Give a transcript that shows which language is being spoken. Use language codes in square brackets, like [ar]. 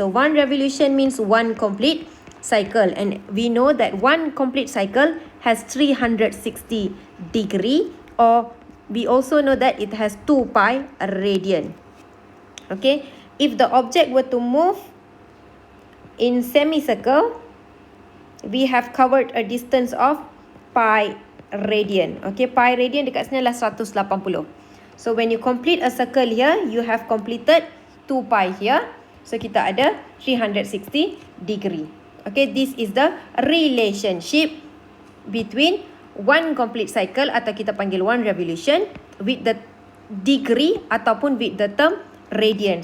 [en] So one revolution means one complete cycle, and we know that one complete cycle has 360 degree, or we also know that it has 2 pi radian. Okay, if the object were to move in semicircle, we have covered a distance of pi radian. [ms] Okay, pi radian dekat sini adalah 180. [en] So when you complete a circle here, you have completed 2 pi here. [ms] So kita ada 360 degree. [en] Okay, this is the relationship between one complete cycle, [ms] atau kita panggil [en] one revolution, with the degree ataupun with the term radian.